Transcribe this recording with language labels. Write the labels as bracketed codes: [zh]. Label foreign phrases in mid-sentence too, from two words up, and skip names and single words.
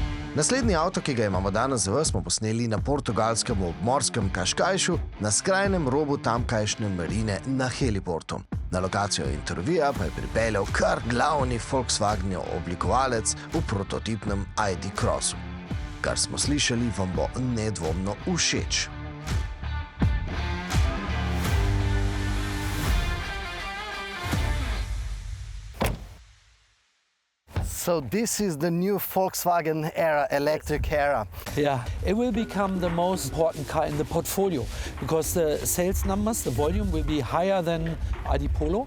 [sl] Naslednji avto, ki ga imamo danes za vas, smo posneli na portugalskem obmorskem Kaškajšu, na skrajnem robu tamkajšnje marine na heliportu. Na lokacijo intervjuja pa je pripeljal kar glavni Volkswagnov oblikovalec v prototipnem ID crossu. Kar smo slišali, vam bo nedvomno všeč. [en] So this is the new Volkswagen era, electric era. Yeah, it will become the most important car in the portfolio because the sales numbers, the volume will be higher than ID Polo.